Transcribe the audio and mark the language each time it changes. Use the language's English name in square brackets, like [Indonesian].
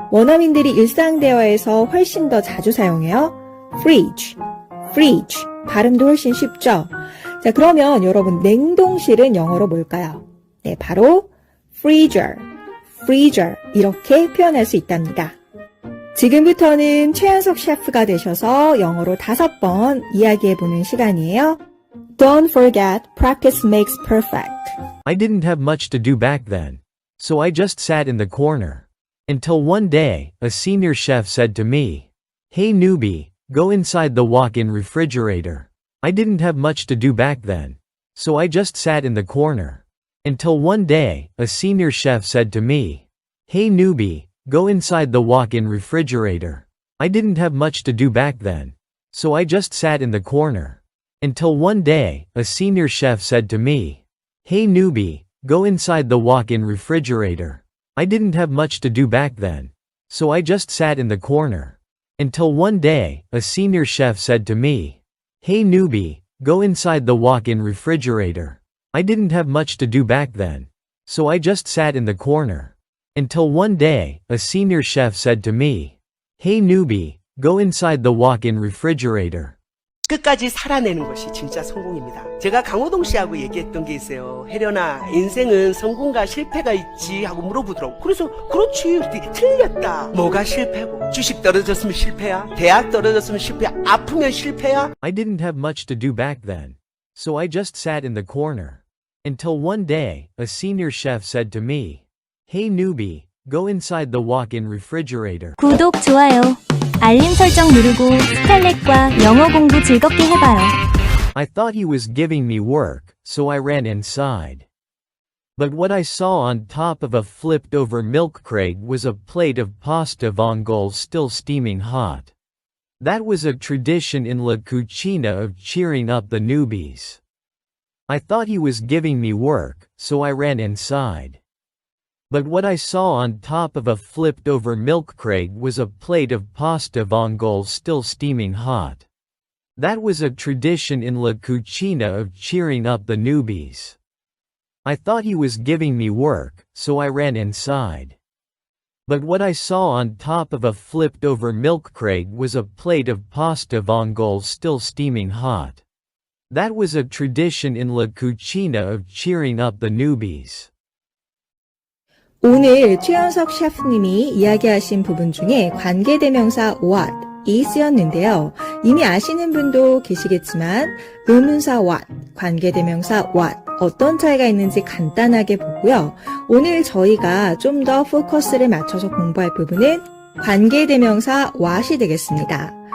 [Korean] 원어민들이 일상 대화에서 훨씬 더 자주 사용해요. fridge. 발음도 훨씬 쉽죠. 자, 자, 그러면 여러분 냉동실은 영어로 뭘까요? 네, 바로 freezer, freezer 이렇게 표현할 수 있답니다. 지금부터는 최현석 셰프가 되셔서 영어로 5번 이야기해보는 시간이에요. [English] Don't forget, practice makes perfect. I didn't have much to do back then, so I just sat in the corner. Until one day, a senior chef said to me, "Hey newbie, go inside the walk-in refrigerator." I didn't have much to do back then, so I just sat in the corner. Until one day, a senior chef said to me, "Hey newbie, go inside the walk-in refrigerator." I didn't have much to do back then, so I just sat in the corner. Until one day, a senior chef said to me, "Hey newbie, go inside the walk-in refrigerator." I didn't have much to do back then, so I just sat in the corner. Until one day, a senior chef said to me, "Hey newbie, go inside the walk-in refrigerator." I didn't have much to do back then, so I just sat in the corner. Until one day, a senior chef said to me, "Hey newbie, go inside the walk-in refrigerator." [Korean] 끝까지 살아내는 것이 진짜 성공입니다. 제가 강호동 씨하고 얘기했던 게 있어요. 혜련아, 인생은 성공과 실패가 있지 하고 물어보더라고. 그래서 그렇지, 틀렸다. 뭐가 실패고? 주식 떨어졌으면 실패야. 대학 떨어졌으면 실패야. 아프면 실패야. [English] I didn't have much to do back then, so I just sat in the corner. Until one day, a senior chef said to me, "Hey newbie, go inside the walk-in refrigerator." [Korean] 구독, 좋아요, 알림 설정 누르고 스칼렛과 영어 공부 즐겁게 해봐요. [English] I thought he was giving me work, so I ran inside. But what I saw on top of a flipped-over milk crate was a plate of pasta vongole still steaming hot. That was a tradition in La Cucina of cheering up the newbies. I thought he was giving me work, so I ran inside. But what I saw on top of a flipped-over milk crate was a plate of pasta vongole still steaming hot. That was a tradition in La Cucina of cheering up the newbies. I thought he was giving me work, so I ran inside. But what I saw on top of a flipped-over milk crate was a plate of pasta vongole still steaming hot. That was a tradition in La Cucina of cheering up the newbies. [Korean] 오늘 최현석 셰프님이 이야기하신 부분 중에 관계대명사 what이 쓰였는데요. 이미 아시는 분도 계시겠지만 의문사 what, 관계대명사 what 어떤 차이가 있는지 간단하게 보고요. 오늘 저희가 좀 더 포커스를 맞춰서 공부할 부분은 관계대명사 what이 되겠습니다.